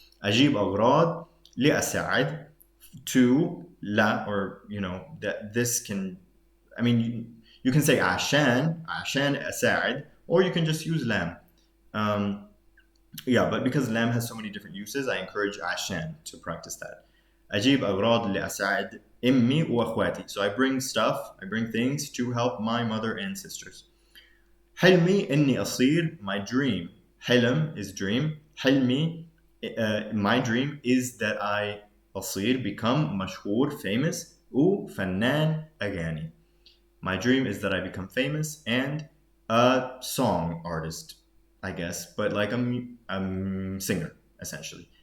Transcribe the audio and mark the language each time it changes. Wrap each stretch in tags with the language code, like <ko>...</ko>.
<ar>أجيب أغراض لأساعد,</ar> <en>to</en> <ar>لا,</ar> <en>or you know, that this can, I mean, you can say</en> <ar>عشان أساعد,</ar> <en>or you can just use</en> <ar>لام.</ar> <en>Yeah, but because lam has so many different uses, I encourage</en> <ar>عشان</ar> <en>to practice that.</en> <ar>أجيب أغراض لأساعد أمي وأخواتي.</ar> <en>So I bring stuff, I bring things to help my mother and sisters.</en> <ar>حلمي إني أصير,</ar> <en>my dream.</en> <ar>حلم</ar> <en>is dream.</en> <ar>حلمي,</ar> <en>my dream is that I</en> <ar>أصير,</ar> <en>become</en> <ar>مشهور,</ar> <en>famous,</en> <ar>وفنان أغاني.</ar> <en>My dream is that I become famous and a song artist, I guess, but like a singer, essentially.</en>